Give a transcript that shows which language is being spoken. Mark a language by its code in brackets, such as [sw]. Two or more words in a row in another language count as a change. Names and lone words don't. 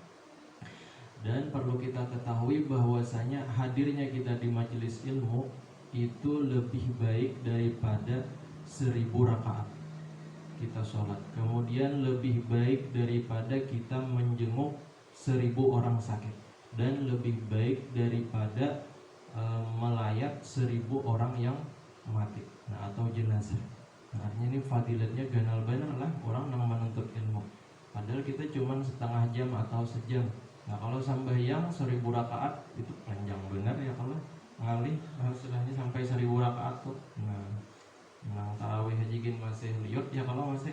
[id] Dan perlu kita ketahui bahwasanya hadirnya kita di majelis ilmu itu lebih baik daripada 1000 rakaat kita sholat. Kemudian lebih baik daripada kita menjenguk 1000 orang sakit. Dan lebih baik daripada melayat 1000 orang yang mati, atau jenazah. [bjn] Artinya ini fadilatnya ganal banal lah orang yang menuntut ilmu. Padahal kita cuma setengah jam atau sejam. Kalau sambayang 1000 rakaat itu panjang benar ya, kalau ngalih istilahnya sampai 1000 rakaat tuh. Tarawih hajigin masih liut ya kalau masih.